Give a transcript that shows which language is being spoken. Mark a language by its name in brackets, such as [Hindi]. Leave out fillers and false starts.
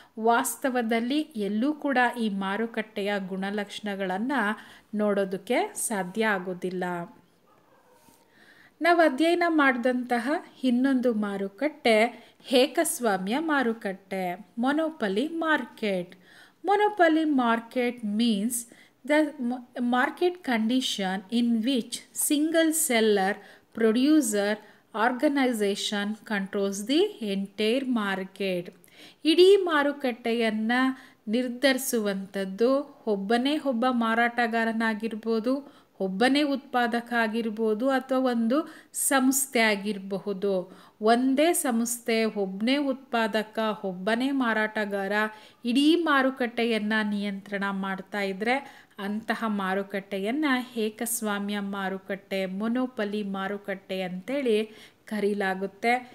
[Kannada] ವಾಸ್ತವದಲ್ಲಿ ಎಲ್ಲೂ ಕೂಡ ಈ ಮಾರುಕಟ್ಟೆಯ ಗುಣಲಕ್ಷಣಗಳನ್ನು ನೋಡೋದಕ್ಕೆ ಸಾಧ್ಯ ಆಗೋದಿಲ್ಲ. ನಾವು ಅಧ್ಯಯನ ಮಾಡಿದಂತಹ ಇನ್ನೊಂದು ಮಾರುಕಟ್ಟೆ ಏಕಸ್ವಾಮ್ಯ ಮಾರುಕಟ್ಟೆ, ಮೊನೋಪಲಿ market. [English] Monopoly market means the market condition in which single seller, producer, organization controls the entire market. [Kannada] ಇಡೀ ಮಾರುಕಟ್ಟೆಯನ್ನು ನಿರ್ಧರಿಸುವಂಥದ್ದು ಒಬ್ಬ ಮಾರಾಟಗಾರನಾಗಿರ್ಬೋದು, ಒಬ್ಬನೇ ಉತ್ಪಾದಕ ಆಗಿರ್ಬೋದು, ಅಥವಾ ಒಂದು ಸಂಸ್ಥೆ ಆಗಿರಬಹುದು. ಒಂದೇ ಸಂಸ್ಥೆ, ಒಬ್ಬನೇ ಉತ್ಪಾದಕ, ಒಬ್ಬನೇ ಮಾರಾಟಗಾರ ಇಡೀ ಮಾರುಕಟ್ಟೆಯನ್ನು ನಿಯಂತ್ರಣ ಮಾಡ್ತಾ ಇದ್ದರೆ ಅಂತಹ ಮಾರುಕಟ್ಟೆಯನ್ನು ಏಕಸ್ವಾಮ್ಯ ಮಾರುಕಟ್ಟೆ, ಮೊನೋಪಲಿ ಮಾರುಕಟ್ಟೆ ಅಂತೇಳಿ ಕರೀಲಾಗುತ್ತೆ.